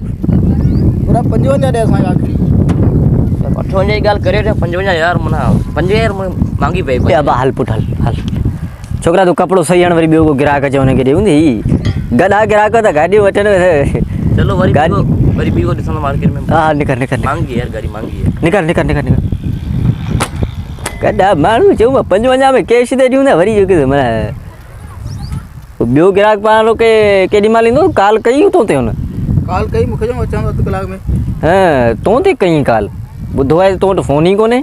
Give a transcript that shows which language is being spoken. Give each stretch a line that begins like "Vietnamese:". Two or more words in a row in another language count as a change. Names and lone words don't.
Sindhi: पूरा 55 ॾे असांखे आख़िरी 58 जी ॻाल्हि करे 55 यार माना 5000 मांगी पई याबा हल पुट हल हल छोकिरा तूं कपिड़ो सही हण वरी ॿियो को ग्राहक अचे हुनखे ॾे हूंदी ही गॾा ग्राहक त गाॾियूं वठनि चलो वरी गाॾी- वरी ॿी को ॾिसंदो मार्केट में हा निकर निकर निकर
Hindi: मांगी यार गाड़ी मांगी है
Sindhi: निकर निकर निकर निकर गॾा माण्हू चऊं 55 में कैश ते ॾियूं न वरी जेके माना ॿियो ग्राहक पाण के केॾी महिल ईंदो कॉल कई तो ते हुन कॉल कई मूंखे चऊं अचां थो अधु कलाक में हाँ तो ते कई कॉल ॿुधो आहे तो वटि फोन ई कोन्हे